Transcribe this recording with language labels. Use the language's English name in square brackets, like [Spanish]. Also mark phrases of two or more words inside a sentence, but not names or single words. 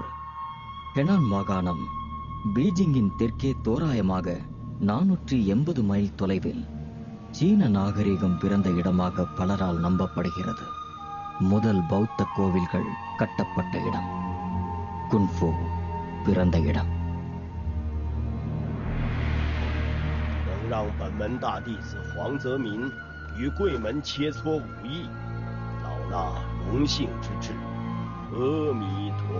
[Tamil] ஹெனான் மாகாணம் பீஜிங்கின் தெற்கே தோராயமாக 480 மைல் தொலைவில் சீன நாகரிகம் பிறந்த இடமாக பலரால் நம்பப்படுகிறது. முதல் பௌத்த கோவில்கள் கட்டப்பட்ட இடம், குன்ஃபு பிறந்த இடம். [Chinese] 能让本门大弟子黄泽民与贵门切磋武艺，老衲荣幸之至。阿弥陀佛。